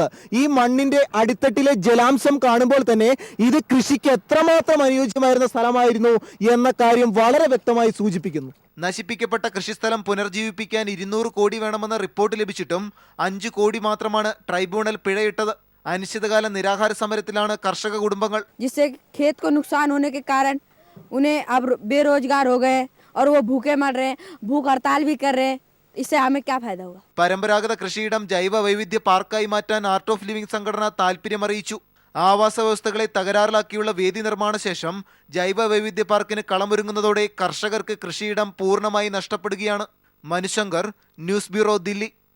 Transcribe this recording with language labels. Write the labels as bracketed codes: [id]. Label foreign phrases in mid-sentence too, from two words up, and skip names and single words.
[ml] ഈ മണ്ണിന്റെ അടിത്തട്ടിലെ ജലാംശം കാണുമ്പോൾ തന്നെ ഇത് കൃഷിക്ക് എത്രമാത്രം അനുയോജ്യമായിരുന്ന സ്ഥലമായിരുന്നു എന്ന കാര്യം വളരെ വ്യക്തമായി സൂചിപ്പിക്കുന്നു. നശിപ്പിക്കപ്പെട്ട കൃഷിസ്ഥലം പുനർജീവിപ്പിക്കാൻ 200 കോടി വേണമെന്ന റിപ്പോർട്ട് ലഭിച്ചിട്ടും 5 കോടി മാത്രമാണ് ട്രൈബ്യൂണൽ പിഴയിട്ടത്. അനിശ്ചിതകാല നിരാഹാര സമരത്തിലാണ് കർഷക കുടുംബങ്ങൾ. [hi] जिससे खेत को नुकसान होने के कारण उन्हें अब बेरोजगार हो गए और वो भूखे मर रहे हैं, भूख हड़ताल भी कर रहे हैं. इससे हमें क्या फायदा होगा? [ml] പരമ്പരാഗത കൃഷിയിടം ജൈവ വൈവിധ്യ പാർക്കായി മാറ്റാൻ ആർട്ട് ഓഫ് ലിവിംഗ് സംഘടന താൽപര്യമറിയിച്ചു. ആവാസ വ്യവസ്ഥകളെ തകരാറിലാക്കിയുള്ള വേദി നിർമ്മാണ ശേഷം ജൈവ വൈവിധ്യ പാർക്കിന് കളമൊരുങ്ങുന്നതോടെ കർഷകർക്ക് കൃഷിയിടം പൂർണ്ണമായി നഷ്ടപ്പെടുകയാണ്. മനുശങ്കർ, ന്യൂസ് ബ്യൂറോ, ദില്ലി.